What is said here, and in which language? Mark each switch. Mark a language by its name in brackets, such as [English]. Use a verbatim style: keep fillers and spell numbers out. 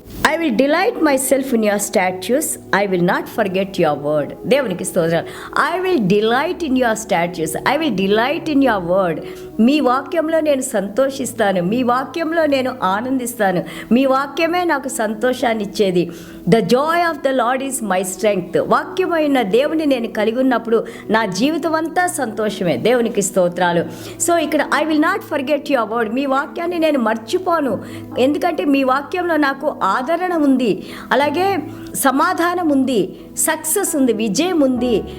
[English] I will delight myself in your statutes. I will not forget your word. [Telugu] దేవునికి స్తోత్రాలు. [English] I will delight in your statutes. I will delight in your word. [Telugu] మీ వాక్యంలో నేను సంతోషిస్తాను, మీ వాక్యంలో నేను ఆనందిస్తాను, మీ వాక్యమే నాకు సంతోషాన్ని ఇచ్చేది. [English] The joy of the Lord is my strength. [Telugu] వాక్యమైన దేవుని నేను కలిగి ఉన్నప్పుడు నా జీవితం అంతా సంతోషమే. దేవునికి స్తోత్రాలు. సో ఇక్కడ [English] I will not forget your word. [Telugu] మీ వాక్యాన్ని నేను మర్చిపోను, ఎందుకంటే మీ వాక్యంలో నాకు ఆదరణ ఉంది, అలాగే సమాధానం ఉంది, సక్సెస్ ఉంది, విజయం ఉంది.